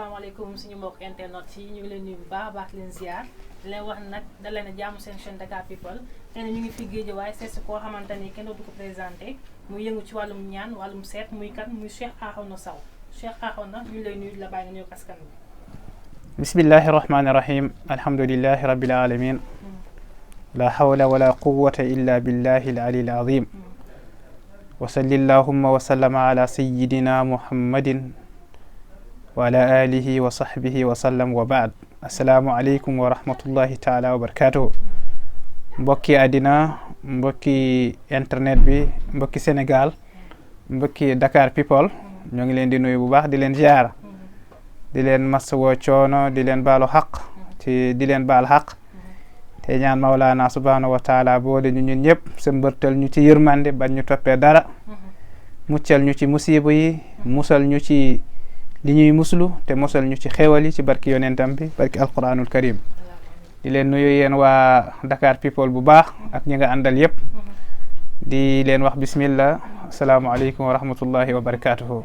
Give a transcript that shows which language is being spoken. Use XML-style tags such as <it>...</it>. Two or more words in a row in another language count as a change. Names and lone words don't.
<wo>asalaamaaleykum suñu mbokk internet yi ñu ngi leen nuyu bu baax leen ziar di leen wax nag da leen a jaamu seen chaîne Dakar People tey ñu ngi fi Guédiawaye seet si koo xamante ni kenn dootu ko présenté muy yëngu ci wàllum ñaan wàllum seet muy kan muy Cheikh Arouna Sow Cheikh Arouna ñu ngi lay nuyu la bàyyi nga nuyu askan bi.</wo> <ar>بسم الله الرحمن الرحيم الحمد لله رب العالمين لا حول ولا قوة إلا بالله العلي العظيم وصلى الله وسلم على سيدنا محمد وعلى آله وصحبه وسلم وبعد. السلام عليكم ورحمة الله تعالى وبركاته.</ar> <wo>Mbokki àddina mbokki internet bi mbokki Sénégal mbokki Dakar People ñoo ngi leen di nuyu bu baax di leen ziar di leen masawoo coono di leen baalu xaq ci di leen baal xaq te ñaan Mawlaana</wo> <ar>سبحانه وتعالى</ar> <wo>boole ñu ñun ñëpp sëmbërtal ñu ci yërmande bañ ñu toppee dara muccal ñu ci musiba yi musal ñu ci li ñuy muslu te mosal ñu ci xéewal yi ci barki yonentam bi barki</wo> <ar>القرآن الكريم</ar> <wo>di leen nuyu yéen waa Dakar People bu baax ak ñi nga àndal yëpp di leen wax</wo> <ar>بسم الله السلام عليكم ورحمة الله وبركاته.</ar>